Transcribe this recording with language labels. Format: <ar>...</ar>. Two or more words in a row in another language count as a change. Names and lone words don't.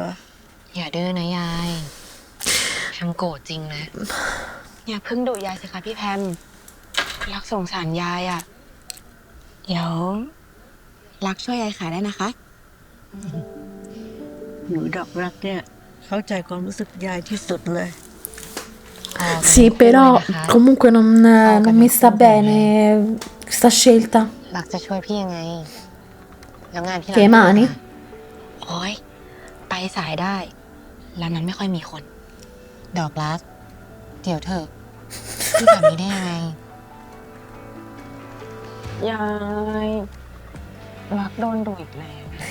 <th>อย่าดื้อนะยายแพมโกรธจริงนะ อย่าเพิ่งดุยายสิคะพี่แพมรักสงสารยายอะเดี๋ยวรักช่วยยายขายได้นะคะ หนูดอกรักเนี่ยเข้าใจความรู้สึกยายที่สุดเลย</th> <it>Sì, però comunque non mi sta bene questa scelta.</it> <th>รักจะช่วยพี่ยังไง แล้วงานที่</th> <it>Che mani?</it> <th>โอ้ยไปสายได้ร้านนั้นไม่ค่อยมีคน ดอกรัก เดี๋ยวเถอะ พี่ทำนี้ได้ยังไง ยายรักโดนดุอีกแล้ว</th>